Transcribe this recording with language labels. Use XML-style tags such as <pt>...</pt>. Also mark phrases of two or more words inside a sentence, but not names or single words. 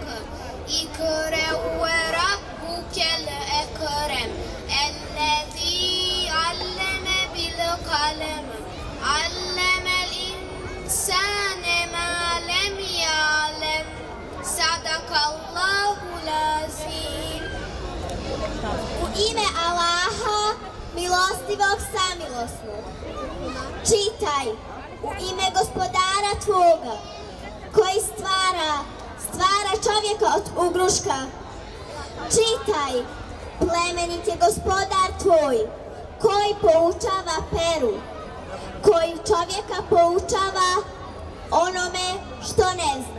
<ar>اقرأ وربك الأكرم الذي علم بالقلم علم الإنسان ما لم يعلم صدق الله العظيم.</ar> <bs>U ime Allaha, milostivog samilosnog, čitaj u ime Gospodara tvoga, koji stvara čovjeka od ugruška. Čitaj, plemenit je Gospodar tvoj, koji poučava Peru, koji čovjeka poučava onome što ne zna.</bs>